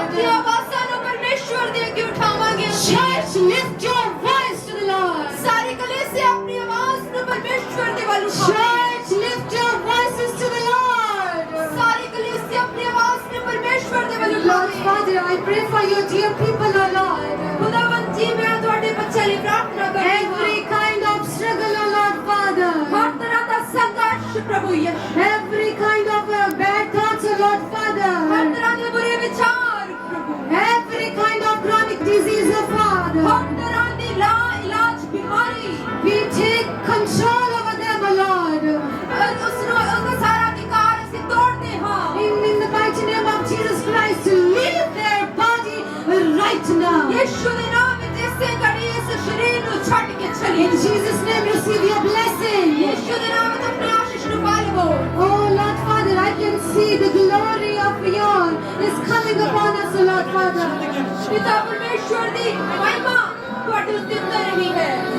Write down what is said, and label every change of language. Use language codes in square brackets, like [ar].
[pa] ਆਪਣੀ ਆਵਾਜ਼ਾਂ ਨੂੰ ਪਰਮੇਸ਼ਵਰ ਦੇ ਅੱਗੇ ਉਠਾਵਾਂਗੇ [en] Church, lift your voice to the Lord. [pa] ਸਾਰੀ ਕਲੀਸਿਆ ਆਪਣੀ ਆਵਾਜ਼ ਨੂੰ ਪਰਮੇਸ਼ਵਰ ਦੇ ਵੱਲ ਉਠਾਵੇ [en] Church, lift your voices to the Lord. [pa] ਸਾਰੀ ਕਲੀਸਿਆ ਆਪਣੀ ਆਵਾਜ਼ ਨੂੰ ਪਰਮੇਸ਼ਵਰ ਦੇ ਵੱਲ [en] Lord [pa] ਉਠਾਵੇ [en] Father, I pray for your dear people, O Lord. [pa] ਖੁਦਾਵੰਦ ਜੀ ਮੈਂ ਤੁਹਾਡੇ ਬੱਚਿਆਂ ਲਈ ਪ੍ਰਾਰਥਨਾ ਕਰਦੀ [en] Every kind of struggle, O Lord Father. [pa] ਹਰ ਤਰ੍ਹਾਂ ਦਾ ਸੰਘਰਸ਼ ਪ੍ਰਭੂ ਯਿਸੂ [en] Every kind of bad thoughts, O Lord [pa] Har [en] Father. [pa] ਤਰ੍ਹਾਂ ਦੇ ਬੁਰੇ ਵਿਚਾਰ ਪ੍ਰਭੂ [en] Every kind of chronic disease, O Father. [pa] ਹਰ ਤਰ੍ਹਾਂ ਦੀ ਲਾ ਇਲਾਜ ਬਿਮਾਰੀ [en] We take control over them, O Lord. [pa] ਉਸ ਨੂੰ ਉਹਦਾ ਸਾਰਾ ਅਧਿਕਾਰ ਅਸੀਂ ਤੋੜਦੇ ਹਾਂ [en] In the mighty name of Jesus Christ, leave their body right now. [pa] ਯਿਸੂ ਦੇ ਨਾਮ ਵਿੱਚ ਇਸੇ ਘੜੀ ਇਸ ਸਰੀਰ ਨੂੰ ਛੱਡ ਕੇ ਚਲੀ [en] In Jesus' name, receive your blessing. [pa] ਯਿਸੂ ਦੇ ਨਾਮ ਵਿੱਚ ਆਪਣੀ ਆਸ਼ੀਸ਼ ਨੂੰ ਪਾ ਲਵੋ [en] Oh Lord Father, I can see the glory of your is coming upon us, O Lord Father. [pa] ਪਿਤਾ ਪਰਮੇਸ਼ਵਰ ਦੀ ਮਹਿਮਾ ਤੁਹਾਡੇ ਉੱਤੇ ਉਤਰ ਰਹੀ ਹੈ